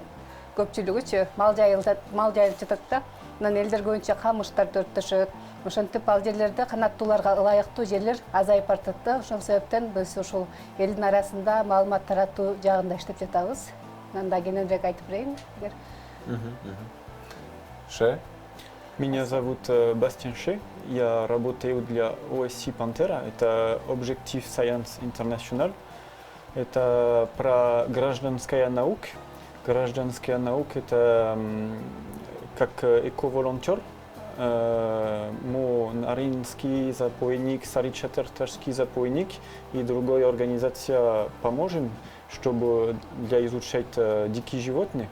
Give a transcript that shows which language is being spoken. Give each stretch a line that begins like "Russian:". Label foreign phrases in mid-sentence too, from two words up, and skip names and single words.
Kyrgyz: Көпчүлүгүчү мал жайылып жатат да. Анан элдер көбүнчө камыштар төрттөшөт. Ошентип ал жерлерде канаттууларга ылайыктуу жерлер азайып баратат да. Ошол себептен биз ошол элдин арасында маалымат таратуу жагында иштеп жатабыз. Анан да кененирээк айтып берейин. Ше?
Russian: Меня зовут Бастиан Ше, я работаю для OSC Pantera, это
English: Objective Science International,
Russian: это про гражданская наука. Гражданская наука это как эко-волонтер, Наринский запойник, Саричатертарский запойник и другая организация поможем, чтобы для изучать дикие животные.